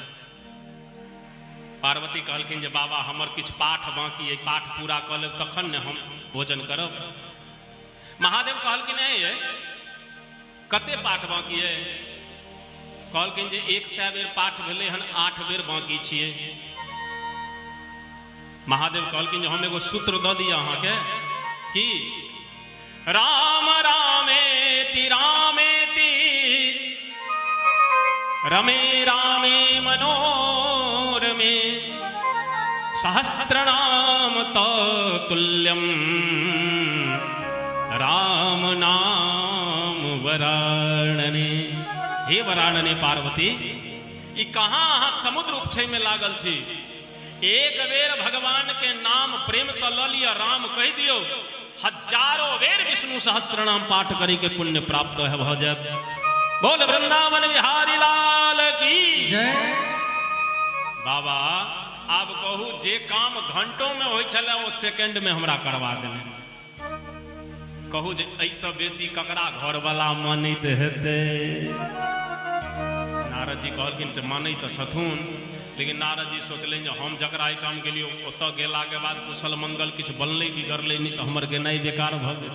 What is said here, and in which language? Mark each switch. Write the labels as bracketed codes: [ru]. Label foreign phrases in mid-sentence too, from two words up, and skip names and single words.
[mai] पार्वती कहलखिन जे बाबा हमर किछु पाठ बाकी है, पाठ पूरा कऽ लेब तखन ने हम भोजन करब। महादेव कहलखिन है कते पाठ बाकी है? कहलखिन जे 100 बेर पाठ भेलै हन, 8 बेर बाकी छियै। महादेव कहलखिन जे हम एगो सूत्र दऽ दिअ अहाँके कि [sa] राम रामेति रामेति रमे रामे मनोरमे सहस्रनाम तुल्यम राम नाम वराणने। [mai] हे वरानने पार्वती ई कहाँ अहाँ समुद्र उपछय में लागल छी। एक बेर भगवान के नाम प्रेम से ल लिया राम कह दियो, हजारों बेर विष्णु सहस्त्र नाम पाठ करी के पुण्य प्राप्त है भ जात। बोल वृंदावन बिहारी लाल की जय। बाबा आप कहू जे काम घंटों में हो चले वो सेकंड में हमरा करवा देने। कहू जे ऐसा बेसी ककरा घर वाला मानित हेते। नारद जी कहलखिन तो मानै तो छथुन, लेकिन नारद जी सोचलें जो हम जकरा आइटम के लिए ओत गेला के बाद कुशल मंगल किछ बनले बिगड़ले नहीं तो हमर गेनाई बेकार भ गेल।